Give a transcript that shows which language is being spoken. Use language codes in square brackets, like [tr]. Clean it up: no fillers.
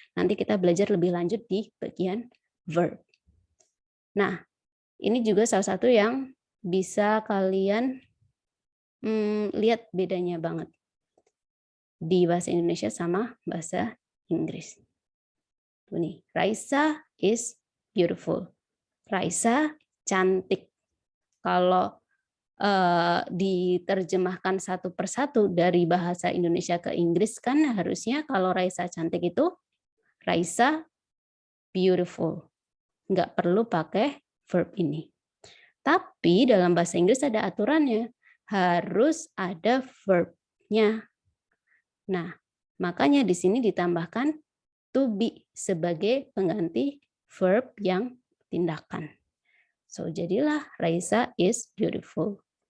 [id] Nanti kita belajar lebih lanjut di bagian verb. Nah, ini juga salah satu yang bisa kalian lihat bedanya banget di bahasa Indonesia sama bahasa Inggris. Tuh nih, [en] Raisa is beautiful. [id] Raisa cantik. Kalau diterjemahkan satu persatu dari bahasa Indonesia ke Inggris kan harusnya kalau Raisa cantik itu Raisa beautiful. Nggak perlu pakai verb ini. Tapi dalam bahasa Inggris ada aturannya. Harus ada verb-nya. Nah, makanya di sini ditambahkan to be sebagai pengganti verb yang tindakan. [en] So, [id] jadilah [en] Raisa is beautiful.